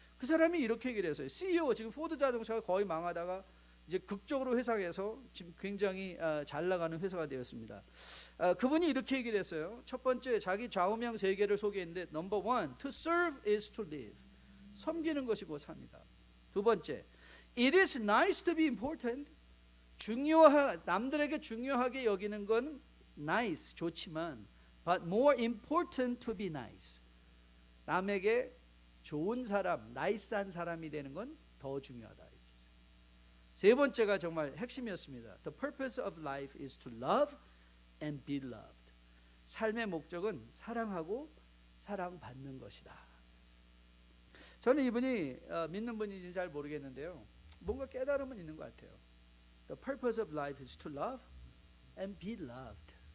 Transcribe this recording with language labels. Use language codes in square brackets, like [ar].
[ko] 그 사람이 이렇게 얘기를 했어요. CEO, 지금 포드 자동차가 거의 망하다가 이제 극적으로 회사에서 지금 굉장히 잘 나가는 회사가 되었습니다. 그분이 이렇게 얘기를 했어요. 첫 번째, 자기 좌우명 3개를 소개했는데 [en] Number 1, to serve is to live. [ko] 섬기는 것이 곧 삽니다. 두 번째, [en] it is nice to be important. [ko] 남들에게 중요하게 여기는 건 [en] nice, [ko] 좋지만 [en] but more important to be nice. [ko] 남에게 좋은 사람, 나이스한 사람이 되는 건 더 중요하다. 세 번째가 정말 핵심이었습니다. [en] The purpose of life is to love and be loved. [ko] 삶의 목적은 사랑하고 사랑받는 것이다. 저는 이분이 믿는 분인지 잘 모르겠는데요, 뭔가 깨달음은 있는 것 같아요. [en] The purpose of life is to love and be loved.